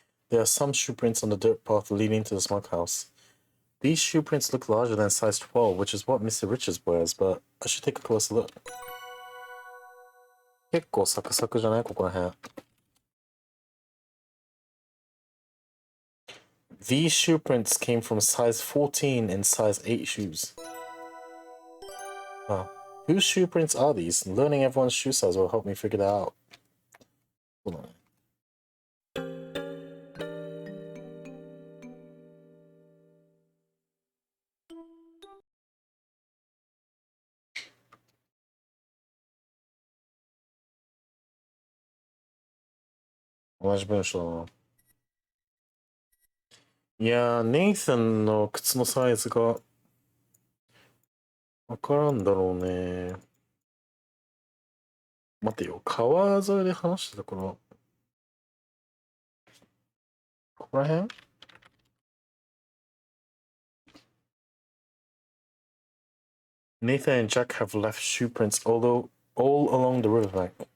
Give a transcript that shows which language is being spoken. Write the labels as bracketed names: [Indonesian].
[English] There are some shoe prints on the dirt path leading to the smokehouse. These shoe prints look larger than size 12, which is what Mr. Richards wears, but I should take a closer look. [Japanese] 結構サクサクじゃないここら辺。 [English] These shoe prints came from size 14 and size 8 shoes. Whose shoe prints are these? Learning everyone's shoe size will help me figure that out. Hold on. [Japanese] 同じ文章だな。いやー、ネイサンの靴のサイズがわからんだろうね。待てよ、川沿いで話してたから、ここら辺 [English] Nathan and Jack have left shoe prints all along the riverbank.